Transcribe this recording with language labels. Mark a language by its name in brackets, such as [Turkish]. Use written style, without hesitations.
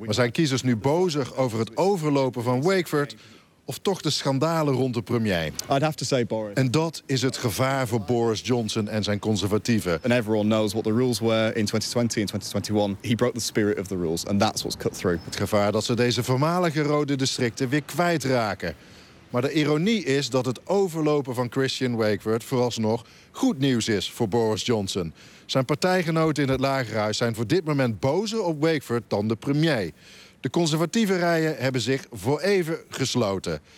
[Dutch] Maar zijn kiezers nu bozig over het overlopen van Wakeford of toch de schandalen rond de premier? [English] I'd have to say Boris. [Dutch] En dat is het gevaar voor Boris Johnson en zijn conservatieven. [English] And everyone knows what the rules were in 2020 and 2021. He broke the spirit of the rules and that's what's cut through. [Dutch] Het gevaar dat ze deze voormalige rode districten weer kwijtraken. Maar de ironie is dat het overlopen van Christian Wakeford vooralsnog goed nieuws is voor Boris Johnson. Zijn partijgenoten in het Lagerhuis zijn voor dit moment bozer op Wakeford dan de premier. De conservatieve rijen hebben zich voor even gesloten.